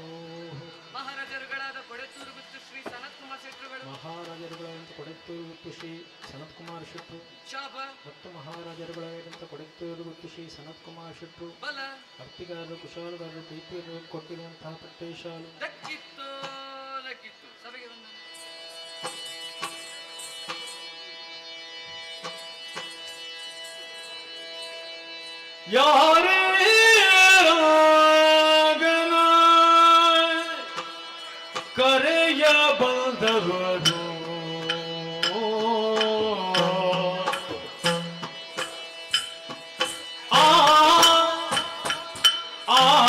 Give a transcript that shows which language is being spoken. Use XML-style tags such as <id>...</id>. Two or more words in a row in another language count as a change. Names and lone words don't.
<kn>ಮಹಾರಾಜರುಗಳಾದ ಕೊಡೆತ್ತೂರು ಮತ್ತು ಶ್ರೀ ಸನತ್ ಕುಮಾರ್ ಶೆಟ್ಟರುಗಳು ಮಹಾರಾಜರುಗಳಂತ ಕೊಡೆತ್ತೂರು ಗುತ್ತು ಶ್ರೀ ಸನತ್ ಕುಮಾರ್ ಶೆಟ್ರು ಶಾಪ ಮತ್ತು ಮಹಾರಾಜರ ಬಳಗದಂತ ಕೊಡತ್ತೂರು ಗುತ್ತು ಶ್ರೀ ಸನತ್ ಕುಮಾರ್ ಶೆಟ್ರು ಬಲ ಅರ್ತಿಗಾರರು ಕುಶಾಲಗಾರರು ದೀಪಿಯರು ಕೊಟ್ಟಿರುವಂತಹ ಪಟ್ಟೆ ಶಾಲು ದಕ್ಕಿತ್ತು ದಕ್ಕಿತ್ತು ಸಭೆಗೆ ಬಂದ ಯಾರೇ ರಾಗನ ಕರೆಯ ಬಂದವರು ಆ ಆ</kn>